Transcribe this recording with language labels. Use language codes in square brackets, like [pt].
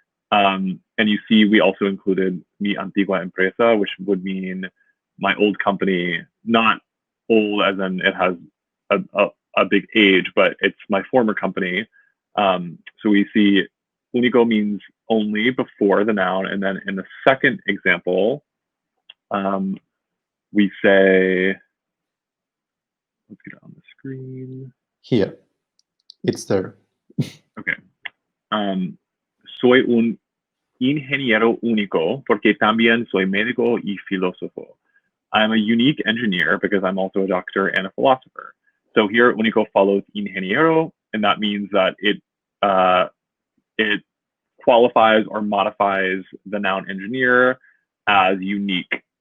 [en] And you see, we also included [es] mi antigua empresa, [en] which would mean my old company, not old as in it has a big age, but it's my former company. So we see único means only before the noun. And then in the second example, we say, let's get it on the screen. Here, it's there. Okay. [es] Soy un ingeniero único porque también soy médico y filósofo. [en] I'm a unique engineer because I'm also a doctor and a philosopher. So here, único follows ingeniero, and that means that it qualifies or modifies the noun engineer as unique.